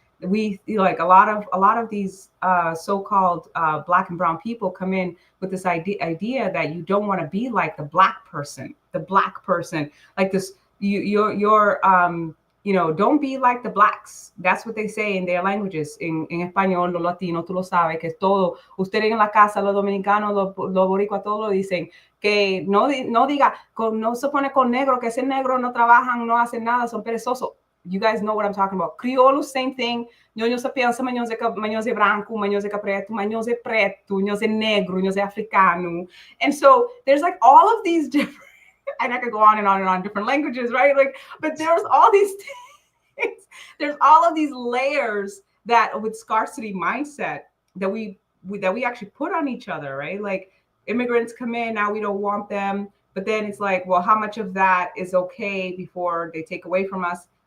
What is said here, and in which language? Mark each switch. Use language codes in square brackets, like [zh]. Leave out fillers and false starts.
[en] We like a lot of these so-called Black and brown people come in with this idea that you don't want to be like the black person, like this. Don't be like the Blacks. That's what they say in their languages. [es] En español, lo latino, tú lo sabes, que es todo. Ustedes en la casa, los dominicanos, los boricuas, todos lo dicen. Que no diga, no se pone con negro, que ese negro no trabajan, no hacen nada, son perezosos. [en] You guys know what I'm talking about. Crioulo, same thing. Ño se pensa, manhões é branco, manhões é preto, manhões é preto, manhões é negro, manhões é africano. And so there's like all of these different, and I could go on and on and on, different languages, right? Like, but there's all these things. There's all of these layers that with scarcity mindset that we actually put on each other, right? Like immigrants come in, now we don't want them. But then it's like, well, how much of that is okay before they take away from us?